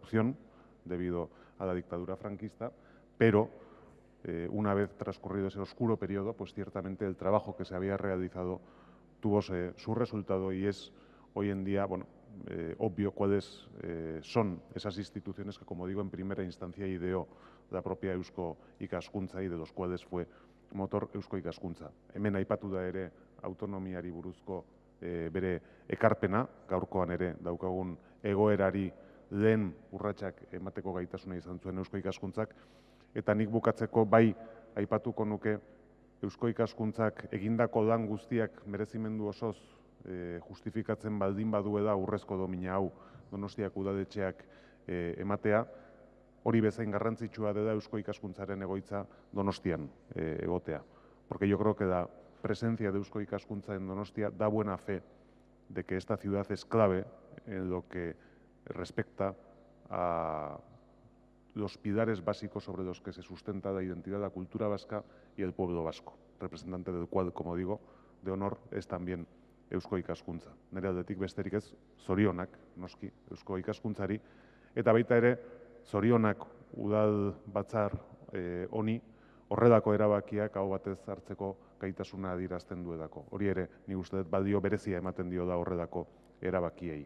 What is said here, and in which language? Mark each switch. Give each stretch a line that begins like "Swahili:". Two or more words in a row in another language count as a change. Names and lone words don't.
Spanish: de interrupción debido a la dictadura franquista, pero una vez transcurrido ese oscuro periodo, pues ciertamente el trabajo que se había realizado tuvo su resultado y es hoy en día, bueno, obvio cuáles son esas instituciones que, como digo, en primera instancia ideó la propia Eusko Ikaskuntza y de los cuales fue motor Eusko Ikaskuntza.
Basque: Hemen aipatu da ere autonomiari buruzko bere ekarpena, gaurkoan ere daukagun egoerari lehen urratsak emateko gaitasuna izan zuen Eusko Ikaskuntzak, eta nik bukatzeko bai aipatuko nuke Eusko Ikaskuntzak egindako lan guztiak merezimendu osoz justifikatzen baldin baduela urrezko domina hau Donostiako udaletxeak ematea, hori bezain garrantzitsua dela Eusko Ikaskuntzaren egoitza Donostian egotea.
Spanish: Porque yo creo que la presencia de Eusko Ikaskuntza en Donostia da buena fe de que esta ciudad es clave en lo que respecta a los pilares básicos sobre los que se sustenta la identidad, la cultura vasca y el pueblo vasco, representante del cual, como digo, de honor es también Eusko Ikaskuntza.
Basque: Nire aldetik besterik ez, zorionak, noski, Eusko Ikaskuntzari, eta baita ere, zorionak udal batzar honi, horrelako erabakiak hau batez hartzeko gaitasuna adierazten duelako. Hori ere, ni uste dut balio berezia ematen dio da horrelako erabakiei.